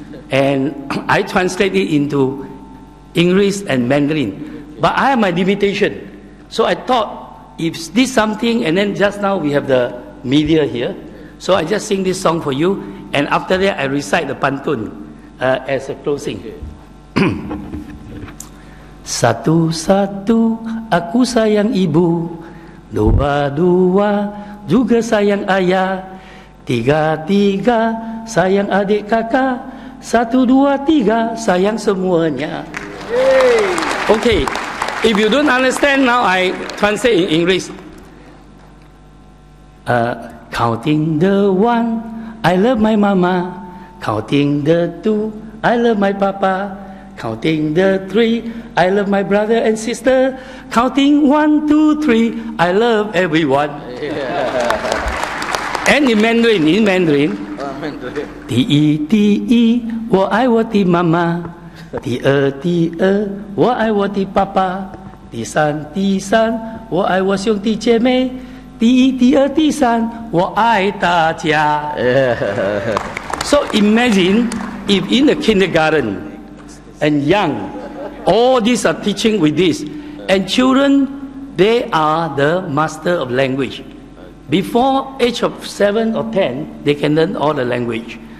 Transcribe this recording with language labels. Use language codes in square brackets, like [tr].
[en] And I translate it into English and Mandarin. But I have my limitation. So I thought, if this something, and then just now we have the media here. So I just sing this song for you. And after that, I recite the pantun as a closing. [id] Satu-satu aku sayang ibu, dua-dua juga sayang ayah, tiga-tiga sayang adik kakak, satu, dua, tiga sayang semuanya. [en] Okay, if you don't understand now, I translate in English. Counting the one, I love my mama. Counting the two, I love my papa. Counting the three, I love my brother and sister. Counting 1, 2, 3, I love everyone. And in Mandarin, [zh] Ti, 我爱我的妈妈。第二，我爱我的爸爸。第三，我爱我兄弟姐妹。第一，第二，第三，我爱大家。 [en] So imagine if in the kindergarten and young, all these are teaching with this. And children, they are the master of language. Before age of 7 or 10, they can learn all the language.